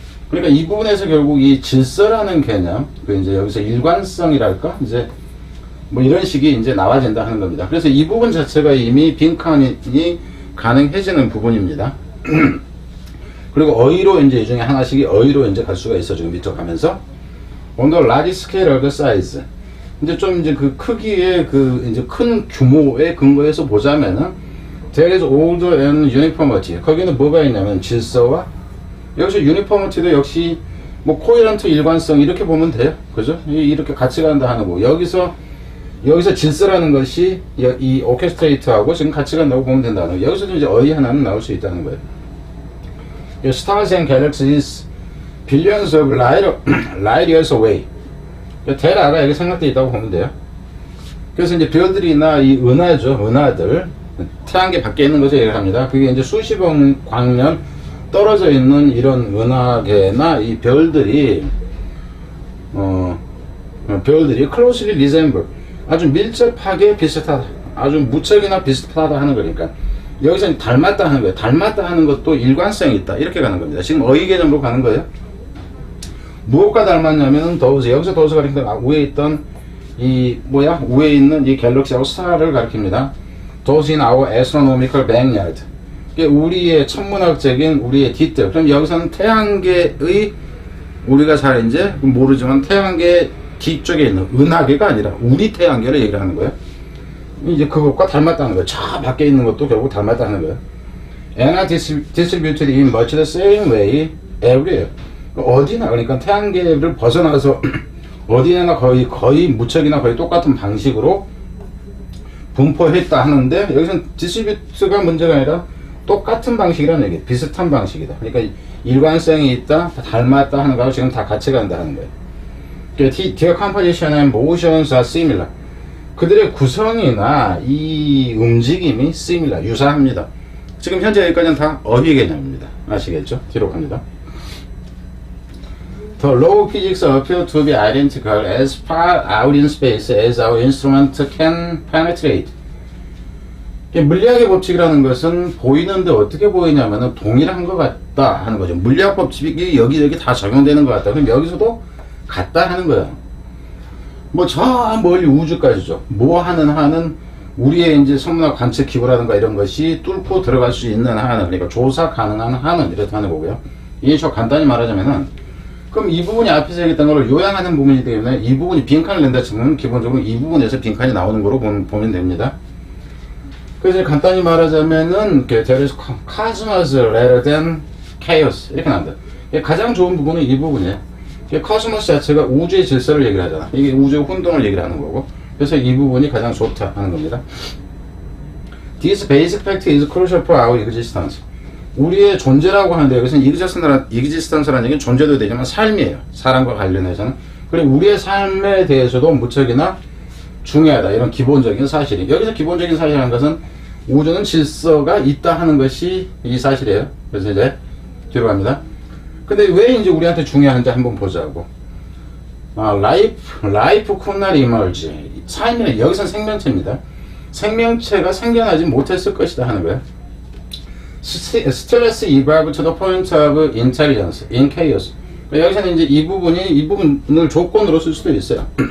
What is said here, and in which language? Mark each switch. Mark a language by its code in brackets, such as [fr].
[ko] 그러니까 이 부분에서 결국 이 질서라는 개념, 이제 여기서 일관성이랄까? 이제 뭐 이런 식이 이제 나와진다 하는 겁니다. 그래서 이 부분 자체가 이미 빈칸이 가능해지는 부분입니다. 그리고 어휘로 이제 이 중에 하나씩이 어휘로 이제 갈 수가 있어. 지금 밑으로 가면서. [en] On the large scale of the size. [ko] 이제 좀 이제 크기의 이제 큰 규모의 근거에서 보자면은 [en] there is order and uniformity. [ko] 거기는 뭐가 있냐면 질서와, 여기서 유니포미티도 역시 뭐 코헤런트, 일관성 이렇게 보면 돼요. 그죠? 이렇게 같이 간다 하는 거. 여기서 질서라는 것이 이 오케스트레이트하고 지금 같이 간다고 보면 된다는 거. 여기서도 이제 어휘 하나는 나올 수 있다는 거예요. [en] Stars and galaxies billions of light years away. [ko] 대라가 여기 생각되어 있다고 보면 돼요. 그래서 이제 별들이나 이 은하들, 태양계 밖에 있는 것을 얘기합니다. 그게 이제 수십억 광년 떨어져 있는 이런 은하계나 이 별들이 [en] closely resemble, [ko] 아주 밀접하게 비슷하다, 아주 무척이나 비슷하다 하는 거니까 여기서 닮았다 하는 거예요. 닮았다 하는 것도 일관성이 있다, 이렇게 가는 겁니다. 지금 어휘 개념으로 가는 거예요. 무엇과 닮았냐면은 더우즈, 여기서 더우즈 가리킨다, 위에 있던 위에 있는 이 갤럭시하고 스타를 가리킵니다. [en] Those in our astronomical backyard. [ko] 우리의 천문학적인 우리의 뒷뜰. 그럼 여기서는 태양계의, 우리가 잘 이제 모르지만 태양계 뒤쪽에 있는 은하계가 아니라 우리 태양계를 얘기를 하는 거예요. 이제 그것과 닮았다는 거예요. 저 밖에 있는 것도 결국 닮았다는 거예요. [en] And are distributed in much the same way everywhere. [ko] 어디나 그러니까 태양계를 벗어나서 어디나 거의 무척이나 거의 똑같은 방식으로 분포했다 하는데 여기서는 디스트리뷰트가 문제가 아니라 똑같은 방식이라는 얘기, 비슷한 방식이다. 그러니까 일관성이 있다, 닮았다 하는 거하고 지금 다 같이 간다 하는 거예요. [en] Their composition and motions are similar. [ko] 그들의 구성이나 이 움직임이 similar, 유사합니다. 지금 현재 여기까지는 다 어휘 개념입니다. 아시겠죠? 뒤로 갑니다. [en] The law of physics appear to be identical as far out in space as our instrument can penetrate. [ko] 물리학의 법칙이라는 것은 보이는데 어떻게 보이냐면 동일한 것 같다 하는 거죠. 물리학 법칙이 여기저기 다 적용되는 것 같다. 그럼 여기서도 같다 하는 거예요. 뭐 저 멀리 우주까지죠. 뭐 하는 우리의 이제 성문학 관측 기구라든가 이런 것이 뚫고 들어갈 수 있는 한은, 그러니까 조사 가능한 한은 이렇게 하는 거고요. 이게 저 간단히 말하자면은, 그럼 이 부분이 앞에서 얘기했던 걸 요약하는 부분이기 때문에 이 부분이 빈칸을 낸다 치면 기본적으로 이 부분에서 빈칸이 나오는 거로 보면 됩니다. 그래서 간단히 말하자면은 [en] there is cosmos rather than chaos [ko] 이렇게 나온다. 가장 좋은 부분은 이 부분이에요. 코스모스 자체가 우주의 질서를 얘기를 하잖아. 이게 우주의 혼돈을 얘기를 하는 거고. 그래서 이 부분이 가장 좋다 하는 겁니다. [en] This basic fact is crucial for our existence. [ko] 우리의 존재라고 하는데 여기서는 existence라는 얘기는 존재도 되지만 삶이에요. 사람과 관련해서는. 그리고 우리의 삶에 대해서도 무척이나 중요하다. 이런 기본적인 사실이. 여기서 기본적인 사실이라는 것은 우주는 질서가 있다 하는 것이 이 사실이에요. 그래서 이제 뒤로 갑니다. 근데 왜 이제 우리한테 중요한지 한번 보자고. [en] Life could not emerge. [ko] 삶이란 여기선 생명체입니다. 생명체가 생겨나지 못했을 것이다 하는 거예요. [en] Stillness evolved to the point of intelligence in chaos. [ko] 여기서는 이제 이 부분을 조건으로 쓸 수도 있어요.